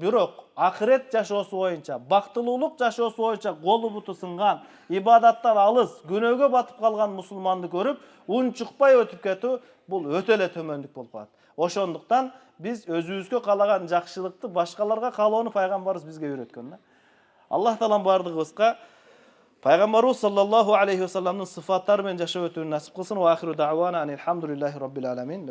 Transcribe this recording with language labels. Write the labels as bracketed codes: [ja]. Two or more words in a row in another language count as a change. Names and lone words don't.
[ky] Бирок акырет жашоосу боюнча, бактылуулук жашоосу боюнча колу буту сынган, ибадаттан алыс, күнөөгө батып калган мусулманды көрүп, унчукпай өтүп кетүү бул өтө эле төмөндүк болуп калат. Ошондуктан биз өзүбүзгө каалаган жакшылыкты башкаларга каалоону пайгамбарыбыз бизге үйрөткөн да. Аллах таалам бардыгыбызга пайгамбарыбыз [ar] صلى الله عليه [ky] ва салламдын сыфаттары менен жашап өтүүнү насип кылсын. [ar] وآخر دعوانا أن الحمد لله رب العالمين.